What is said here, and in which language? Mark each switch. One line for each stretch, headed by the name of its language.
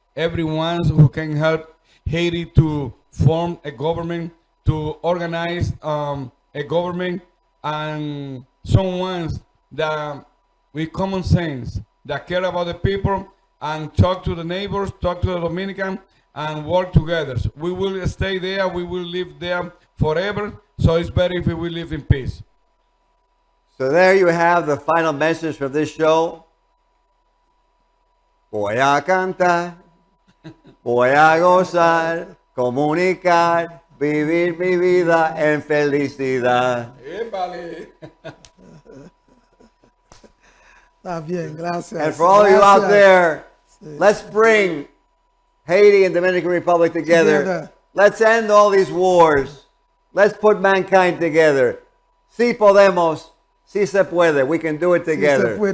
English: Everyone who can help Haiti to form a government, to organize a government, and someone that with common sense, that care about the people, and talk to the neighbors, talk to the Dominican, and work together. We will stay there, we will live there forever, so it's better if we will live in peace. So there you have the final message from this show.
Spanish: Voy a cantar, voy a gozar, comunicar, vivir mi vida en felicidad. Está bien, gracias.
English: And for all of you out there, let's bring Haiti and Dominican Republic together. Let's end all these wars. Let's put mankind together.
Spanish: Si podemos, si se puede.
English: We can do it together.